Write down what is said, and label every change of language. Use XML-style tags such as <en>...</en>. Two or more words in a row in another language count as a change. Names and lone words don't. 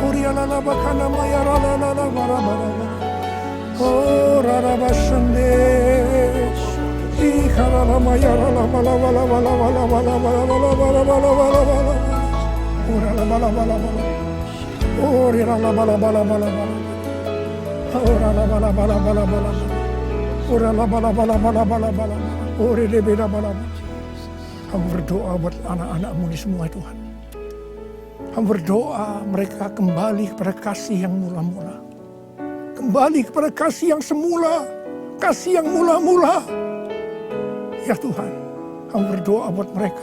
<id>Oh rarabashande, ikharalama yarala bala bala bala bala bala bala bala bala bala bala bala. Orala bala bala bala. Orala bala bala bala bala. Orala bala bala bala bala. Orala bala bala bala bala bala. Orele beda bala. Kami berdoa buat anak-anak-Mu di semua Tuhan. Kami berdoa mereka kembali kepada kasih yang mula-mula. Kembali kepada kasih yang semula. Kasih yang mula-mula. Ya Tuhan, kami berdoa buat mereka.</id>